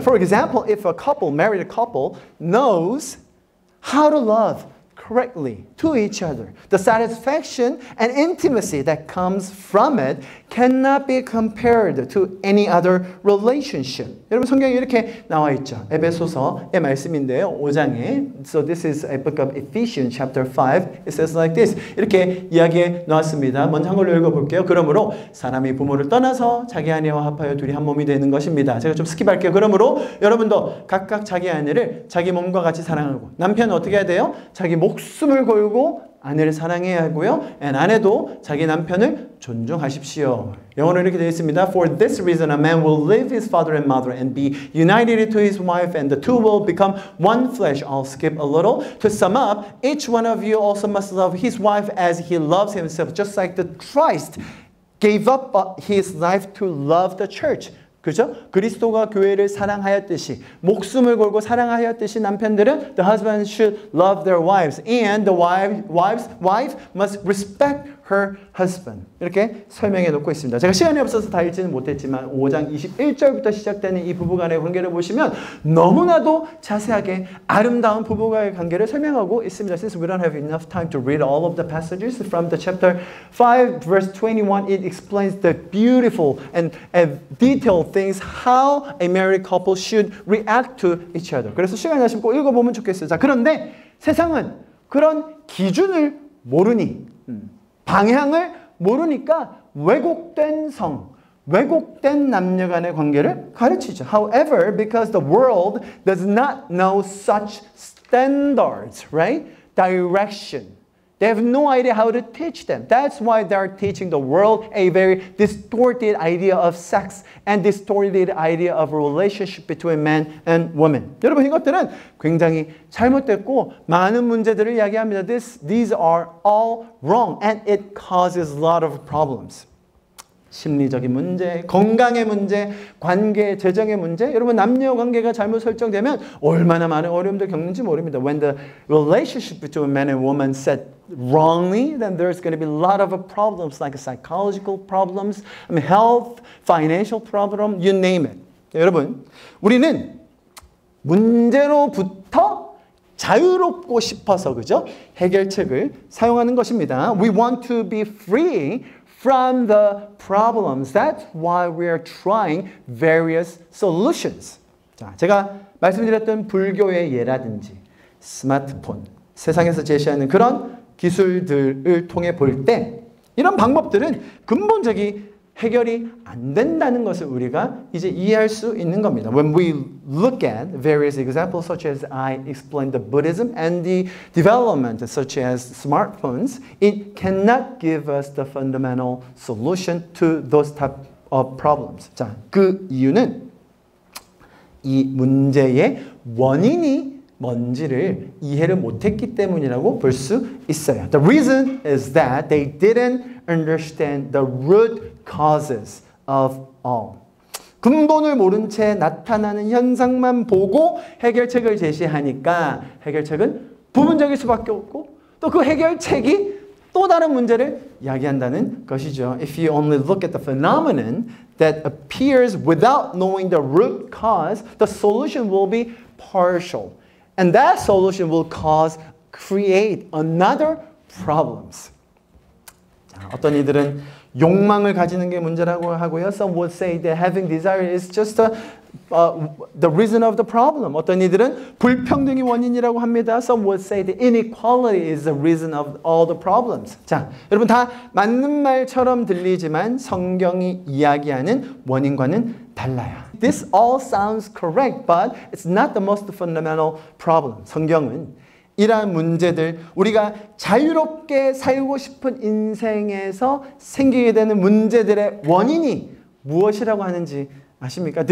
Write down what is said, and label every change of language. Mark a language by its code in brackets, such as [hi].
[en] For example, if a couple, married couple, knows how to love correctly to each other, the satisfaction and intimacy that comes from it cannot be compared to any other relationship. [ko] 여러분 성경에 이렇게 나와 있죠. 에베소서의 말씀인데요. 5장에 [en] So this is a book of Ephesians chapter 5. It says like this. [ko] 이렇게 이야기해 놓았습니다. 먼저 한 걸로 읽어볼게요. 그러므로 사람이 부모를 떠나서 자기 아내와 합하여 둘이 한 몸이 되는 것입니다. 제가 좀 스킵할게요. 그러므로 여러분도 각각 자기 아내를 자기 몸과 같이 사랑하고, 남편은 어떻게 해야 돼요? 자기 목숨을 걸고 아내를 사랑해야 하고요. [en] and [ko] 아내도 자기 남편을 존중하십시오. 영어로 이렇게 되어 있습니다. [en] For this reason a man will leave his father and mother and be united to his wife and the two will become one flesh. I'll skip a little. To sum up, each one of you also must love his wife as he loves himself, just like the Christ gave up his life to love the church. [ko] 그죠? 그리스도가 교회를 사랑하였듯이, 목숨을 걸고 사랑하였듯이 남편들은 [en] the husband should love their wives and the wife must respect her husband. [ko] 이렇게 설명해 놓고 있습니다. 제가 시간이 없어서 다 읽지는 못했지만 5장 21절부터 시작되는 이 부부간의 관계를 보시면 너무나도 자세하게 아름다운 부부간의 관계를 설명하고 있습니다. [en] Since we don't have enough time to read all of the passages from the chapter 5 verse 21, it explains the beautiful and detailed things how a married couple should react to each other. [ko] 그래서 시간이 나시면 꼭 읽어보면 좋겠어요. 자, 그런데 세상은 그런 기준을 모르니, 방향을 모르니까 왜곡된 왜곡된 남녀 간의 관계를 가르치죠. [en] However, because the world does not know such standards, right? Direction, They have no idea how to teach them. That's why they're teaching the world a very distorted idea of sex and distorted idea of relationship between man and woman. [ko] 여러분 이것들은 굉장히 잘못됐고 많은 문제들을 이야기합니다. [en] These are all wrong and it causes a lot of problems. [ko] 심리적인 문제, 건강의 문제, 관계, 재정의 문제. 여러분 남녀 관계가 잘못 설정되면 얼마나 많은 어려움들 겪는지 모릅니다. [en] When the relationship between man and woman set wrongly, then there's going to be a lot of problems like psychological problems, health, financial problem, you name it. [ko] 여러분, 우리는 문제로부터 자유롭고 싶어서 그죠? 해결책을 사용하는 것입니다. [en] We want to be free from the problems. That's why we are trying various solutions. [ko] 자, 제가 말씀드렸던 불교의 예라든지 스마트폰, 세상에서 제시하는 그런 기술들을 통해 볼 때 이런 방법들은 근본적인 해결이 안 된다는 것을 우리가 이제 이해할 수 있는 겁니다. [en] When we look at various examples such as I explained the Buddhism and the development such as smartphones, it cannot give us the fundamental solution to those type of problems. [ko] 자, 그 이유는 이 문제의 원인이 뭔지를 이해를 못했기 때문이라고 볼 수 있어요. [en] The reason is that they didn't understand the root causes of all. [ko] 근본을 모른 채 나타나는 현상만 보고 해결책을 제시하니까 해결책은 부분적일 수밖에 없고 또 그 해결책이 또 다른 문제를 야기한다는 것이죠. [en] If you only look at the phenomenon that appears without knowing the root cause, the solution will be partial. And that solution will create another problems. [ko] 자, 어떤 이들은 욕망을 가지는 게 문제라고 하고요. [en] Some would say that having desire is just the reason of the problem. [ko] 어떤 이들은 불평등이 원인이라고 합니다. [en] Some would say that inequality is the reason of all the problems. [ko] 자, 여러분 다 맞는 말처럼 들리지만 성경이 이야기하는 원인과는 달라요. [en] This all sounds correct, but it's not the most fundamental problem. [ko] 성경은 이러한 문제들, 우리가 자유롭게 살고 싶은 인생에서 생기게 되는 문제들의 원인이 무엇이라고 하는지 아십니까?